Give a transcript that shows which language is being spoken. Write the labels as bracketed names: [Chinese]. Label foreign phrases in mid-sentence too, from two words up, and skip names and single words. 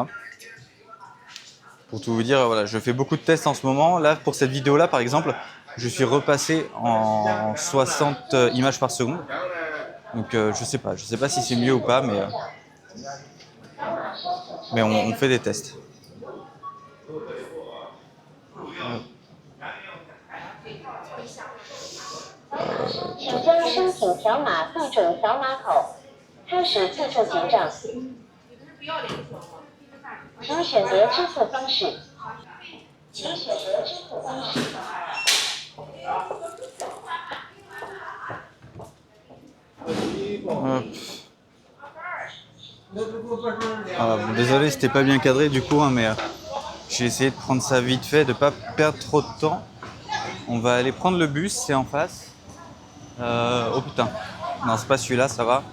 [French] Pour tout vous dire, voilà, je fais beaucoup de tests en ce moment. Là, pour cette vidéo-là, par exemple, je suis repassé en 60 images par seconde. Donc je sais pas si c'est mieux ou pas, mais on fait des tests. [Chinese] 请将商品条码对准条码口，开始自测结账。请选择支付方式。请选择支付方式。 [French] Hop. Ah, bon, désolé, c'était pas bien cadré du coup, hein, mais j'ai essayé de prendre ça vite fait, de pas perdre trop de temps. On va aller prendre le bus, c'est en face. Oh putain, non, c'est pas celui-là, ça va.